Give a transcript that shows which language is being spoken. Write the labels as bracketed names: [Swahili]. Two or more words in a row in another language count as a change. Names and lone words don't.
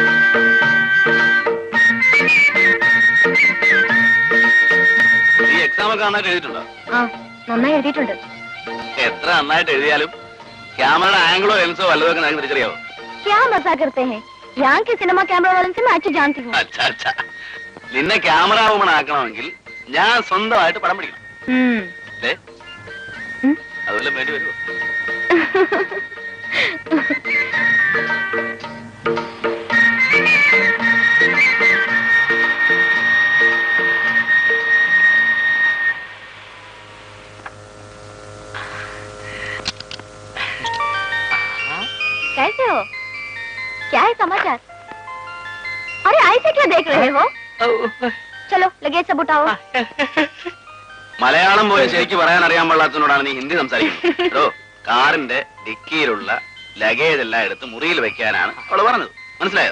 [Malayalam] നീ എക്സാം ഒക്കെ നന്നായിട്ട് എഴുതിയിട്ടുണ്ടോ? നന്നായി എഴുതിയിട്ടുണ്ട്. എത്ര നന്നായിട്ട് എഴുതിയാലും ക്യാമറയുടെ ആംഗിളോ ലെൻസോ വല്ലതൊക്കെ നിങ്ങൾക്ക് തിരിച്ചറിയാവോ? [Hindi] क्या मजाक करते हैं? यहाँ के सिनेमा कैमरा वाले से मैं अच्छी जानती हूँ. [Malayalam] അച്ഛാ അച്ഛാ, നിന്നെ [English] camera woman [Malayalam] ആക്കണമെങ്കിൽ ഞാൻ സ്വന്തമായിട്ട് പടം പിടിക്കണം. അതുപോലെ വേണ്ടി വരുമോ? [Hindi] कैसे हो? क्या है समाचार? अरे ऐसे क्या देख रहे हो? चलो लगेज सब उठाओ. [Malayalam] മലയാളം പോയി ശരിക്ക് പറയാൻ അറിയാൻ പാടില്ലാത്തതിനോടാണ് നീ ഹിന്ദി സംസാരിക്കുന്നത്. കാറിന്റെ ഡിക്കിയിലുള്ള ലഗേജ് എല്ലാം എടുത്ത് മുറിയിൽ വെക്കാനാണ് അവള് പറഞ്ഞത്. മനസ്സിലായോ?